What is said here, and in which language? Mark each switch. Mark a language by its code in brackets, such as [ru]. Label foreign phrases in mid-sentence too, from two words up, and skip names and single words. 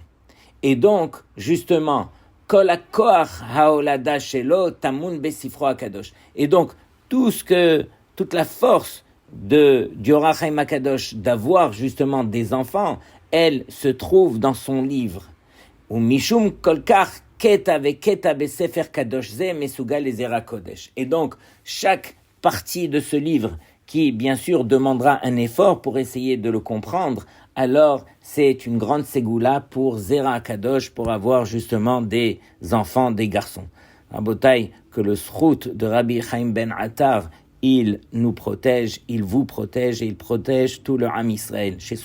[fr] Et donc, justement, [he] כל הכח הוולדה שלו טמון בספרו הקדוש. [fr] Et donc, toute la force du Or HaChaim HaKadosh d'avoir justement des enfants, elle se trouve dans son livre. [he] ומשום כל כך קטע וקטע בספר קדוש זה מסוגל לזרע קודש. [fr] Et donc, chaque partie de ce livre qui, bien sûr, demandera un effort pour essayer de le comprendre, alors c'est une grande ségoula pour [he] זרע קודש, [fr] pour avoir justement des enfants, des garçons. Rabotai, que le srout de Rabbi Chaim ben Attar, il nous protège, il vous protège et il protège tout le [he] עם ישראל.